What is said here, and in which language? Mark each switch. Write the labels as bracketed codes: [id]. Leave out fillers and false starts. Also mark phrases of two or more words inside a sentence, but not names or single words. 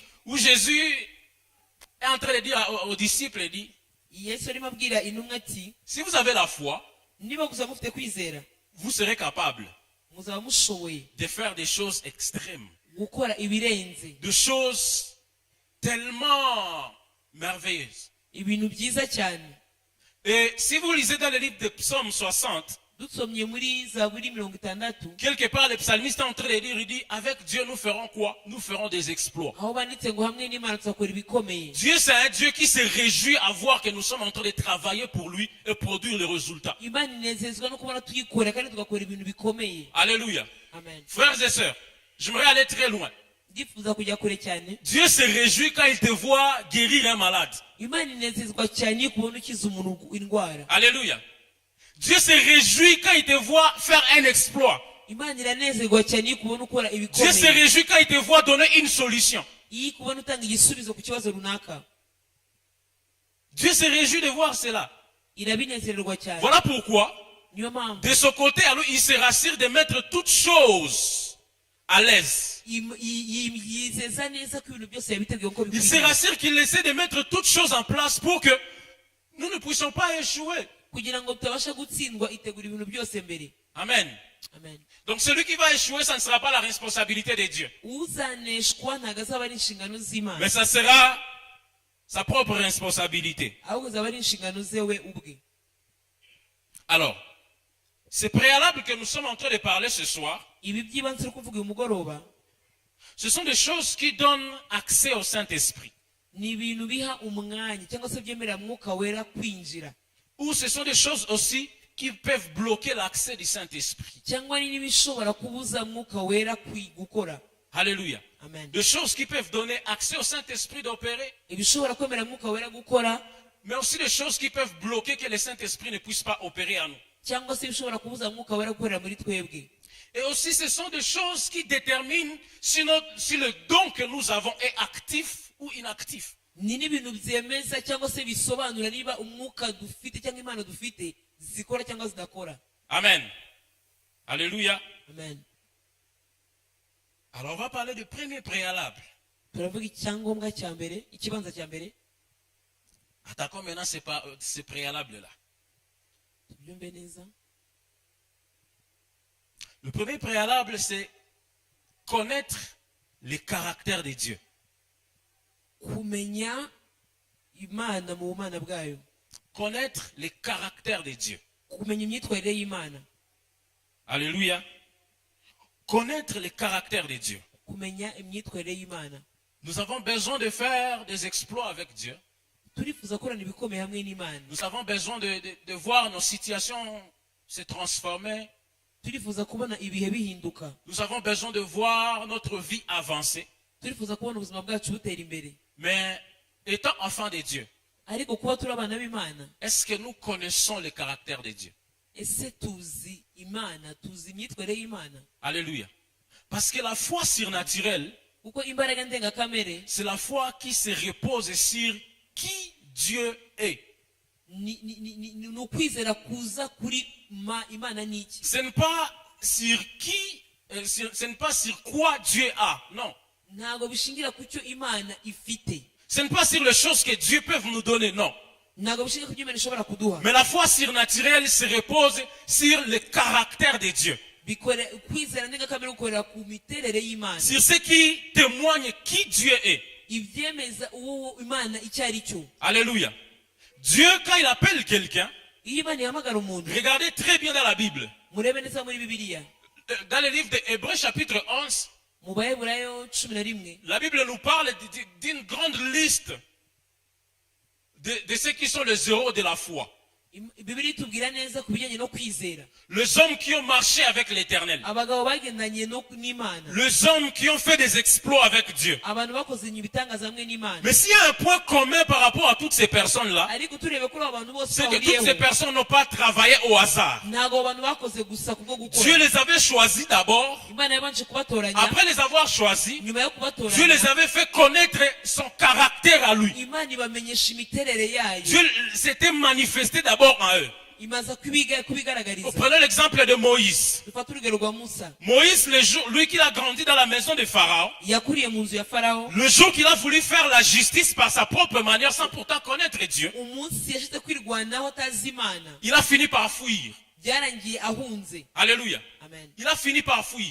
[fr] où Jésus est en train de dire aux disciples, il dit, [rw] Yesu arimo abwira intumwa ati, [fr] si vous avez la foi, [rw] niba gusa mufite kwizera [fr] vous serez capable [rw] muzaba mushoboye [fr] de faire des choses extrêmes, [rw] gukora ibirenze, [fr] des choses tellement merveilleuses. [rw] ibintu byiza cyane. [fr] Et si vous lisez dans le livre de Psaume 60, [rw] dusomye muri Zaburi 60, [fr] quelque part, le psalmiste est en train de dire, il dit, avec Dieu, nous ferons quoi? Nous ferons des exploits. [rw] aho banditse ngo hamwe n'Imana tuzakora ibikomeye. [fr] Dieu, c'est un Dieu qui se réjouit à voir que nous sommes en train de travailler pour lui et produire les résultats. [rw] Imana inezezwa no kubona tuyikora kandi tugakora ibintu bikomeye. [fr] Alléluia. Amen. Frères et sœurs, j'aimerais aller très loin. [rw] ndifuza kujya kure cyane. [fr] Dieu se réjouit quand il te voit guérir un malade. [rw] Imana inezezwa cyane iyo kubona ukiza umuntu indwara. [fr] Alléluia. Dieu se réjouit quand il te voit faire un exploit. [rw] Imana iranezerwa cyane iyo kubona ukora [fr] Dieu se [rw] ibikomeye, [fr] réjouit quand il te voit donner une solution. [rw] iyo kubona utanga igisubizo ku kibazo runaka. [fr] Dieu se réjouit de voir cela. [rw] irabinezererwa cyane. [fr] Voilà pourquoi, [rw] niyo mpamvu [fr] de son côté, alors, il se rassure de mettre toutes choses à l'aise. [rw] yizeza neza ko ibintu byose yabiteguye uko [fr] Il se [rw] bikwiriye, [fr] rassure qu'il essaie de mettre toutes choses en place pour que nous ne puissions pas échouer. [rw] kugira ngo tutabasha gutsindwa. itegura ibintu byose mbere. [fr] Amen. Amen. Donc celui qui va échouer, ça ne sera pas la responsabilité de Dieu. [rw] uzaneshwa ntabwo azaba ari inshingano z'Imana, [fr] Mais ça sera sa propre responsabilité. [rw] ahubwo azaba ari inshingano ze we ubwe. [fr] Alors, ces préalables que nous sommes en train de parler ce soir, [rw] ibi by'ibanze turi kuvuga uyu mugoroba [fr] ce sont des choses qui donnent accès au Saint-Esprit. [rw] ni ibintu biha umwanya cyangwa se byemerera mwuka wera kwinjira, [fr] Ou ce sont des choses aussi qui peuvent bloquer l'accès du Saint-Esprit. [rw] cyangwa ni n'ibishobora kubuza mwuka wera gukora. [fr] Alléluia. Amen. Des choses qui peuvent donner accès au Saint-Esprit d'opérer, [rw] ibishobora kwemerera mwuka wera gukora, [fr] mais aussi des choses qui peuvent bloquer que le Saint-Esprit ne puisse pas opérer en nous. [rw] cyangwa se ibishobora kubuza mwuka wera gukorera muri twebwe. [fr] Et aussi, ce sont des choses qui déterminent si le don que nous avons est actif ou inactif. [rw] ni n'ibintu byemeza cyangwa se bisobanura niba umwuka dufite cyangwa impano dufite zikora cyangwa zidakora. [fr] Amen. Alléluia. Amen. Alors, on va parler du premier préalable. [rw] turavuga icyangombwa cya mbere, ikibanza cya mbere. [fr] Attaquons maintenant ces préalables-là. [rw] tubyumve neza. [fr] Le premier préalable, c'est connaître les caractères de Dieu. [rw] kumenya Imana mu bumana bwayo, [fr] Connaître les caractères de Dieu. [rw] kumenya imyitwarire y'Imana, [fr] Alléluia. Connaître les caractères de Dieu. [rw] kumenya imyitwarire y'Imana. [fr] Nous avons besoin de faire des exploits avec Dieu. [rw] turifuza korana ibikomeye hamwe n'Imana, [fr] Nous avons besoin de voir nos situations se transformer. [rw] turifuza kubona ibihe bihinduka, [fr] Nous avons besoin de voir notre vie avancer. [rw] turifuza kubona ubuzima bwacu butera imbere. [fr] Mais étant enfants de Dieu, [rw] ariko kuba turi abana b'Imana, [fr] est-ce que nous connaissons le caractère de Dieu? [rw] ese tuzi Imana, tuzi imyitwarire y'Imana? [fr] Alléluia. Parce que la foi surnaturelle, [rw] kuko imbaraga ndengakamere [fr] c'est la foi qui se repose sur qui Dieu est. [rw] ni ukwizera kuza kuri Imana ni iki. [fr] Ce n'est pas sur qui, ce n'est pas sur quoi Dieu a. Non. [rw] ntabwo bishingira ku cyo imana ifite. [fr] Ce n'est pas sur les choses que Dieu peut nous donner, non. [rw] ntabwo bishingira ku cyo imana ishobora kuduha. [fr] Mais la foi surnaturelle se repose sur le caractère de Dieu. [rw] Kwizera ndengakamere gukorera ku miterere y'Imana. [fr] Sur ce qui témoigne qui Dieu est. [rw] Ibyemeza uwo Imana icyo ari cyo. [fr] Alléluia. Dieu, quand il appelle quelqu'un, [rw] Iyo Imana ihamagara umuntu, [fr] regardez très bien dans la Bible. [rw] murebe neza muri Bibiliya. [fr] Dans le livre d'Hébreux chapitre 11, [rw] Mu Baheburayo 11, [fr] la Bible nous parle d'une grande liste de ceux qui sont les héros de la foi. [rw] Bibiliya itubwira neza ku bijyanye no kwizera. [fr] Les hommes qui ont marché avec l'Éternel. [rw] Abagabo bagendanye n'Imana. [fr] Les hommes qui ont fait des exploits avec Dieu. [rw] Abantu bakoze ibitangaza hamwe n'Imana. [fr] Mais s'il y a un point commun par rapport à toutes ces personnes-là, [rw] Ariko turebe kuri abantu bose [fr] c'est que toutes ces [rw] bahuriyeho, [fr] personnes n'ont pas travaillé au hasard. [rw] ntabwo abantu bakoze gusa kubwo [fr] Dieu [rw] gukora. [fr] les avait choisis d'abord. [rw] Imana yabanje kubatoranya. [fr] Après les avoir choisis, [rw] Nyuma yo [fr] Dieu les [rw] kubatoranya, [fr] avait fait connaître son caractère à lui. [rw] Imana ibamenyesha imiterere yayo. [fr] Dieu s'était manifesté d'abord en eux. [rw] Imaza kubigaragariza. [fr] Prenons l'exemple de Moïse. [rw] Dufate urugero rwa Musa. [fr] Moïse, lui qui a grandi dans la maison de Pharaon, [rw] Yakuriye mu nzu ya Farawo. [fr] le jour qu'il a voulu faire la justice par sa propre manière sans pourtant connaître Dieu, [rw] Umunsi yashyize kwirwanaho atazi Imana. [fr] il a fini par fuir. [rw] Byarangiye ahunze. [fr] Alléluia. Amen. Il a fini par fuir.